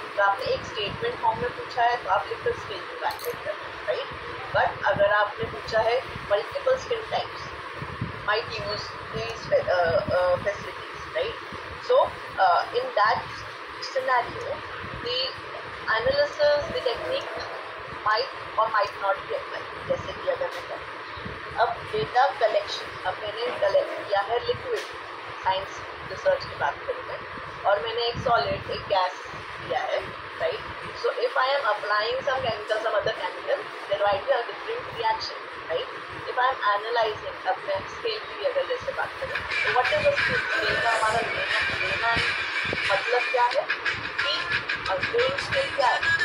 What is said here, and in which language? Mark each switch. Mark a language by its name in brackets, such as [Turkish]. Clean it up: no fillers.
[Hindi] तो आपने एक स्टेटमेंट फॉर्म में पूछा है तो आप लिखकर स्किन इवैल्यूएट करते हैं, राइट? बट अगर आपने पूछा है multiple skin types [English] might use these facilities, right? So in that scenario, the analysis, the technique might or might not be applied. [Hindi] जैसे कि अगर मैं कहूँ अब डेटा कलेक्शन, अब मैंने कलेक्ट किया है लिक्विड, साइंस रिसर्च की बात करूँ मैं, और मैंने एक सॉलिड, एक गैस लिया है, right? [English] So if I am applying some chemical, some other chemical, there might be a different reaction, right? If I am analyzing, [Hindi] अब मैं स्केल की अगर जैसे बात करें तो [English] what is the scale [Hindi] का हमारा लेना मतलब क्या है कि वेइंग स्केल क्या है?